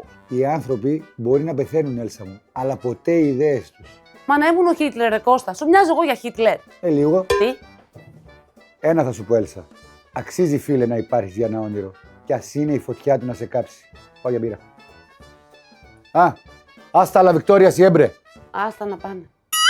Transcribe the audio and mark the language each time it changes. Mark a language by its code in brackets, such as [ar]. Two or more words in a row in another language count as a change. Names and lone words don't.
[el] Οι άνθρωποι μπορεί να πεθαίνουν, Έλσα μου, αλλά ποτέ οι ιδέες τους. Μα να ήμουν ο Χίτλερ, ρε Κώστα. Σου μοιάζω εγώ για Χίτλερ. Λίγο. Τι? Ένα θα σου πω, Έλσα. Αξίζει, φίλε, να υπάρχεις για ένα όνειρο. Κι ας είναι η φωτιά του να σε κάψει. Πάω για μπύρα. [es] Hasta la Victoria siempre. [el] Άστα να πάνε.